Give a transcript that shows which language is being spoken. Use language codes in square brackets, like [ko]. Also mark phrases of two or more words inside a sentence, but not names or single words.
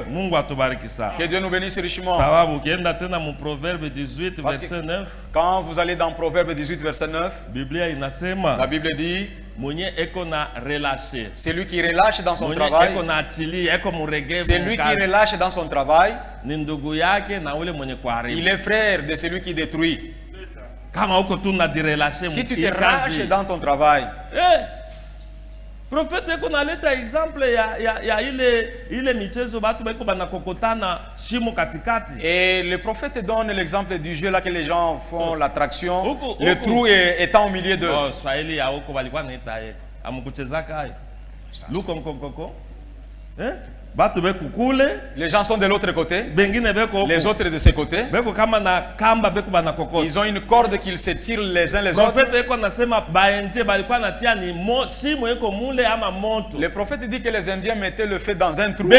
[fr] Que Dieu nous bénisse richement. Parce que quand vous allez dans Proverbe 18 verset 9, la Bible dit, c'est lui qui relâche dans son travail. C'est lui qui relâche dans son travail. Il est frère de celui qui détruit. Si tu te relâches dans ton travail, [sw] prophète kunaleta exemple ya ile michezo batu beko banakokotana shimo katikati. [fr] Et le prophète donne l'exemple du jeu là que les gens font l'attraction, le trou étant au milieu d'eux. [sw] Oh, Swahili ya huko walikuwa naita amukuchezaka hayo. Luko mkokoko. [fr] Les gens sont de l'autre côté. Les autres de ce côté. Ils ont une corde qu'ils se tirent les uns les autres. Le prophète dit que les Indiens mettaient le feu dans un trou.